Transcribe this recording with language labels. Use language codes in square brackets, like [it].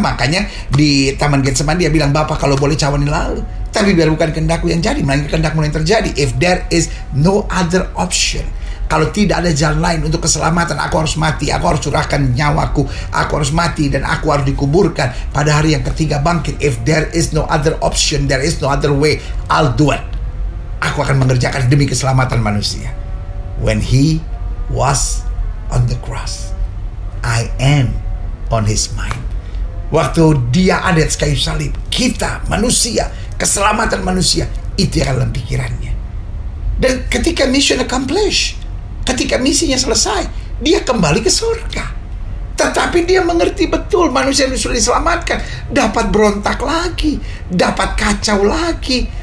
[id] Makanya di Taman Getsemani dia bilang, Bapa kalau boleh cawani lalu, tapi biar bukan kehendakku yang jadi, melainkan kehendakmu yang terjadi. [en] If there is no other option, [id] kalau tidak ada jalan lain untuk keselamatan, aku harus mati, aku harus curahkan nyawaku, aku harus mati, dan aku harus dikuburkan pada hari yang ketiga bangkit. [en] If there is no other option, there is no other way, I'll do it. [id] Aku akan mengerjakan demi keselamatan manusia. [en] When He was on the cross, I am on His mind. [id] Waktu Dia ada di kayu salib, kita manusia, keselamatan manusia, itu yang dalam pikirannya. Dan ketika [en] mission accomplished, [id] ketika misinya selesai, Dia kembali ke surga. Tetapi Dia mengerti betul manusia yang sudah diselamatkan dapat berontak lagi, dapat kacau lagi,